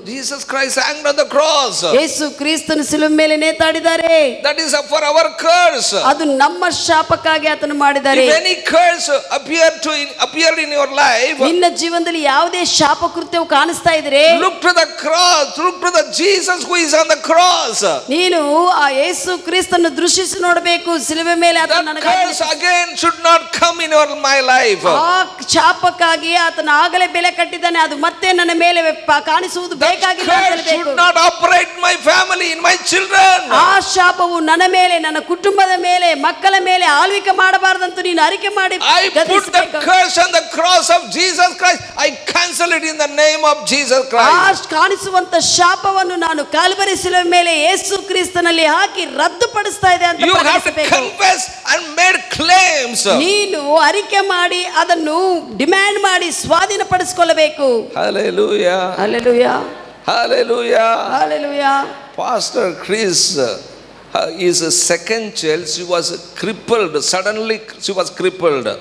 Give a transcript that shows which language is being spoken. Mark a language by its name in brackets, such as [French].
[English] Jesus Christ hanged on the cross. [Kannada] ಯೇಸು ಕ್ರಿಸ್ತನು ಶಿಲುಬೆ ಮೇಲೆ ನೇತಾಡಿದ್ದಾರೆ. [English] That is for our curse. [Kannada] ಅದು ನಮ್ಮ ಶಾಪಕ್ಕಾಗಿ ಆತನು ಮಾಡಿದ್ದಾರೆ. [English] If any curse appeared in your life, [Kannada] ನಿನ್ನ ಜೀವನದಲ್ಲಿ ಯಾವುದೇ ಶಾಪ ಕೃತ್ಯವು ಕಾಣಿಸ್ತಾ ಇದ್ರೆ, [English] look to the cross, look to the Jesus who is on the cross. [Kannada] ನೀನು ಆ ಯೇಸು ಕ್ರಿಸ್ತನನ್ನು ದೃಷ್ಟಿಸಿ ನೋಡಬೇಕು. ಶಿಲುಬೆ ಮೇಲೆ ಆತನು ನನಗಾಗಿ [English] curse again should not come in my life. [Kannada] ಆ ಶಾಪಕ್ಕಾಗಿ ಆತನು ಆಗಲೇ ಬೆಲೆ ಕಟ್ಟಿದ್ದಾನೆ, ಅದು ಮತ್ತೆ ನನ್ನ ಮೇಲೆ ಕಾಣಿಸುವುದು ಬೇಕಾಗಿಲ್ಲ. [English] should not operate my family, in my children. [Kannada] ಆ ಶಾಪವು ನನ್ನ ಮೇಲೆ, ನನ್ನ ಕುಟುಂಬದ ಮೇಲೆ, ಮಕ್ಕಳ ಮೇಲೆ ಆಳ್ವಿಕೆ ಮಾಡಬಾರದಂತ ನೀನು ಅರಿಕೆ ಮಾಡಿ, [English] I put the curse on the cross of Jesus Christ. I cancel it in the name of Jesus Christ. [Kannada] ಆ ಕಾಣಿಸುವಂತ ಶಾಪವನ್ನು ನಾನು ಕಾಲ್ವರಿ ಶಿಲುಬೆ ಮೇಲೆ ಯೇಸು ಕ್ರಿಸ್ತನಲ್ಲಿ ಹಾಕಿ ರದ್ದುಪಡಿಸ್ತಾ ಇದೆ ಅಂತ [English] you have to confess and make claims. [Kannada] ನೀನು ಅರಿಕೆ ಮಾಡಿ ಅದನ್ನು ಡಿಮ್ಯಾಂಡ್ ಮಾಡಿ ಸ್ವಾಧೀನಪಡಿಸಿಕೊಳ್ಳಬೇಕು. [English] Hallelujah. Hallelujah. Hallelujah. Hallelujah. Pastor Chris, his second child, she was crippled. Suddenly she was crippled.